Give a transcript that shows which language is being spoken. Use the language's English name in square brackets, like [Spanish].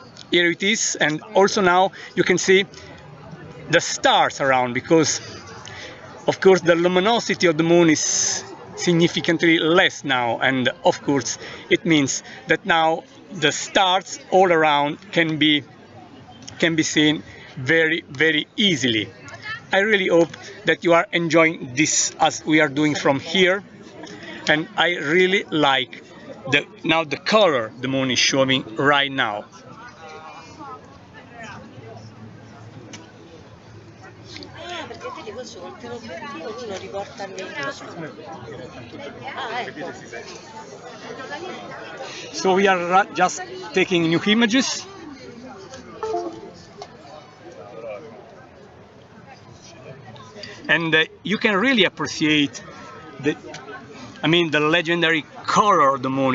[English] Here it is, and also now you can see the stars around, because of course the luminosity of the moon is significantly less now, and of course it means that now the stars all around can be seen very easily. I really hope that you are enjoying this as we are doing from here, and I really like the color the moon is showing right now. [Italian] Perché vedi questo col teleobiettivo lui lo riporta al ecco. [English] So we are just taking new images. And you can really appreciate the legendary color of the moon.